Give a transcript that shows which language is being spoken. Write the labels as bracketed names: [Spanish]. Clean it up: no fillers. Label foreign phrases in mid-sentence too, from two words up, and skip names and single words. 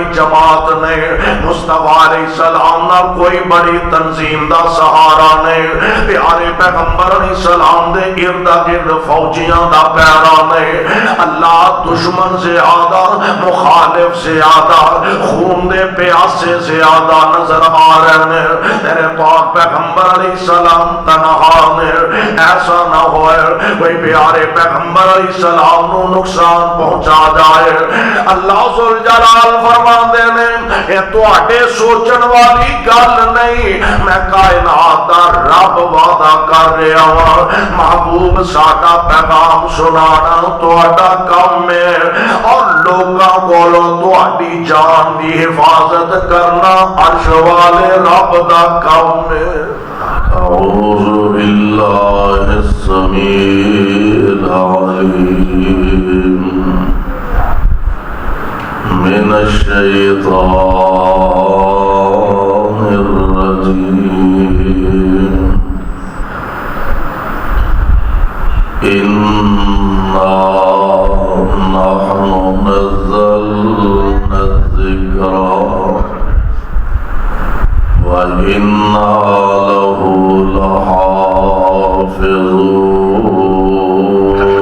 [Punjabi] جماعت نے، مصطفیٰ علیہ السلام نہ کوئی بڑی تنظیم دا سہارا نے، پیارے پیغمبر علیہ السلام دے ارد گرد فوجیاں دا پیرا نے، اللہ دشمن زیادہ، مخالف زیادہ، خون دے پیاسے زیادہ [Urdu] نظر آ رہے ہیں، [Punjabi] تیرے پاک پیغمبر علیہ السلام تنہا نے، ایسا نہ ہوئے کوئی پیارے پیغمبر علیہ السلام نو نقصان پہنچا جائے۔ اللہ ذوالجلال فرماندے نے اے تواڈے سوچن والی گل نہیں، میں کائنات دا رب وعدہ کر رہا ہوں، محبوب ساڈا پیغام سنانا تواڈا کام ہے، اور لوکاں کولوں تواڈی جان دی حفاظت کرنا عرش والے رب دا کام ہے۔ [Arabic] اعوذ باللہ السمیع العلیم من الشیطان الرجیم انا نحن نزلنا الذکر وَإِنَّا لَهُ لَحَافِظُونَ۔